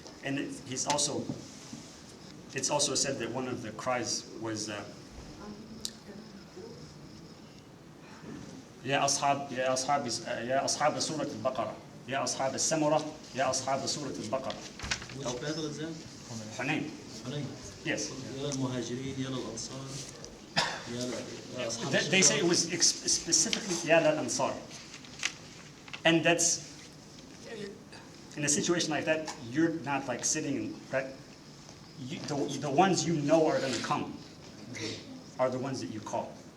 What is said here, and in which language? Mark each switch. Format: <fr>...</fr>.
<en>And it's also said that one of the cries was,</en> <ar>Ya ashab Surah al-Baqarah,</ar> <en>Ya ashab al-Samurah, Ya ashab Surah al-Baqarah. Which battle is that? Hunayn. Hunayn. Yes.</en> <ar>يا المهاجرين يا الأنصار يا أصحاب</ar> <en>They say it was specifically</en> <ar>Ya lal Ansar.</ar> <en>And that's, in a situation like that, you're not like sitting, right? The ones you know are going to come are the ones that you call.</en>